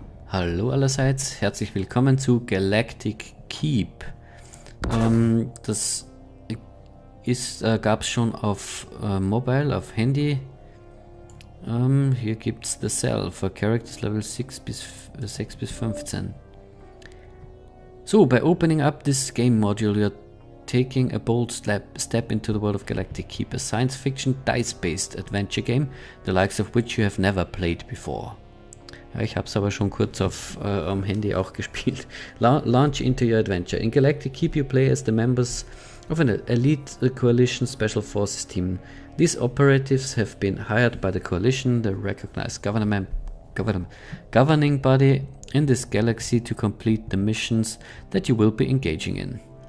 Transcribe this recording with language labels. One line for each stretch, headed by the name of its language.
German: Hallo allerseits, herzlich willkommen zu Galactic Keep. Das gab es schon auf Mobile, auf Handy. Hier gibt es The Cell for Characters Level 6 bis 15.
English: So, by opening up this game module, you're taking a bold step into the world of Galactic Keep, a science fiction dice-based adventure game, the likes of which you have never played before.
German: Ja, ich habe es aber schon kurz am Handy auch gespielt.
English: Launch into your adventure. In Galactic Keep you play as the members of an elite coalition special forces team. These operatives have been hired by the coalition, the recognized governing body in this galaxy, to complete the missions that you will be engaging in.